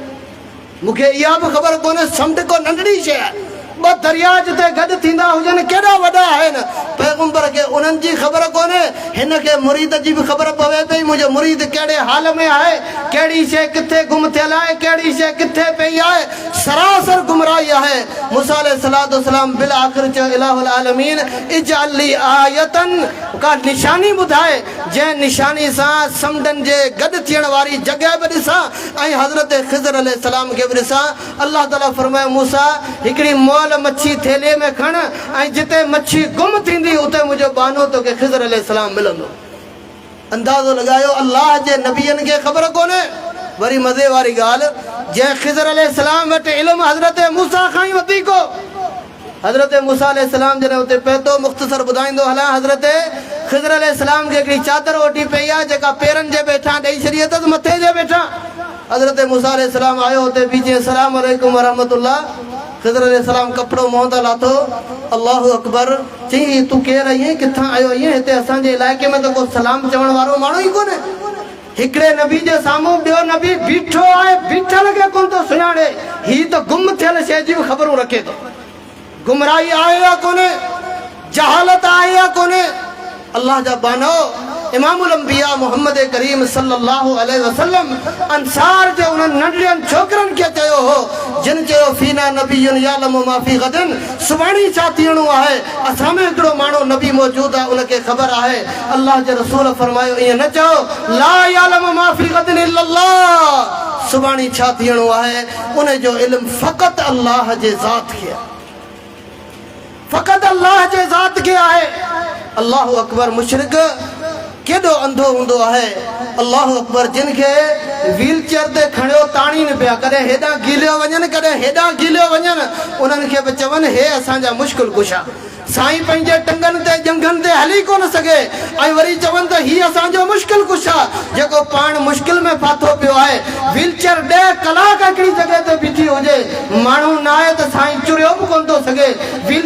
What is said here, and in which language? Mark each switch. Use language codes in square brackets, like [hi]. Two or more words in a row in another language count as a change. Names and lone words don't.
[sd] मूंखे इहा बि ख़बर कोन्हे समुंड को नंढड़ी शइ आहे ॿ दरिया जिते गॾु थींदा हुजनि केॾा वॾा आहिनि पैगंबर खे उन्हनि जी ख़बर कोन्हे हिन खे मुरीद जी बि ख़बर पवे पई मुंहिंजो मुरीद कहिड़े हाल में आहे कहिड़ी शइ किथे गुम थियल आहे कहिड़ी शइ किथे पई आहे सरासर गुमराही आहे मूसा अलैहिस्सलाम बिल आख़िर चयो [ar] إله العالمين اجعل لي آية [sd] का निशानी ॿुधाए जंहिं निशानी सां समुंडनि जे गॾु थियण वारी जॻह बि ॾिसां ऐं हज़रत ख़िज़र अलैहिस्सलाम खे बि ॾिसां अल्लाह ताला फरमाए मूसा हिकिड़ी मोल मच्छी थेले में खण ऐं जिते मच्छी गुम थींदी उते मुंहिंजो बानो तोखे ख़िज़र अलैहिस्सलाम मिलंदो अंदाज़ो लॻायो अल्लाह जे नबियनि खे ख़बर कोन्हे वरी मज़े वारी ॻाल्हि जंहिं ख़िज़र अलैहिस्सलाम वटि इल्मु हज़रत मूसा खां ई वधीक हो हज़रत मूसा अलैहिस्सलाम जॾहिं उते पहुतो मुख़्तसर ॿुधाईंदो हलां हज़रत ख़िज़र अलैहिस्सलाम खे हिकिड़ी चादर ओटी पई आहे जेका पेरनि जे हेठां ॾेई छॾी अथसि मथे जे हेठां हज़रत मूसा अलैहिस्सलाम आयो हुते बीठे [ar] السلام عليكم ورحمة الله [sd] ख़िज़र अलैहिस्सलाम कपिड़ो मुंहं तां लाथो [ar] الله أكبر [sd] चई तूं केरु आहीं किथां आयो आहीं हिते असांजे इलाइक़े में त को सलाम चवण वारो माण्हू ई कोन्हे हिकिड़े नबी जे साम्हूं ॿियो नबी बीठो आहे बीठल खे कोन थो सुञाणे हीउ त गुम थियल शइ जी बि ख़बरूं रखे थो गुमराही आहे या कोन्हे जहालत आहे या कोन्हे अल्लाह जा बानो इमामुल अंबिया मोहम्मद करीम [ar] صلى الله عليه وسلم [sd] अंसार जे उन नंढड़न छोकरन के चयो हो जिन चयो [ar] فينا نبي يعلم ما في غد [sd] सुबाणी छा थियणो आहे असां में हिकिड़ो माण्हू नबी मौजूद आहे उनखे ख़बर आहे अल्लाह जे रसूल फरमायो ईअं न चओ [ar] لا يعلم ما في غد إلا الله [sd] सुबाणी छा थियणो आहे उन जो इल्म फ़क़त अल्लाह जे ज़ात खे फ़क़त अल्लाह जे ज़ात खे आहे [ar] الله أكبر [sd] मुशरिक केॾो अंधो हूंदो आहे [ar] الله أكبر [sd] जिन खे व्हील चेयर ते खणियो ताणी न पिया कॾहिं हेॾां गीलियो वञनि कॾहिं हेॾां गीलियो वञनि उन्हनि खे बि चवनि हे असांजा मुश्किल कुशा साईं पंहिंजे टंगनि ते जंघनि ते हली कोन सघे ऐं वरी चवनि त हीउ असांजो मुश्किल कुशा जेको पाण मुश्किल में फाथो पियो आहे व्हील चेयर 10 कलाक हिकिड़ी जॻह ते बीठी हुजे माण्हू न आहे त साईं चुरियो बि कोन थो सघे व्हील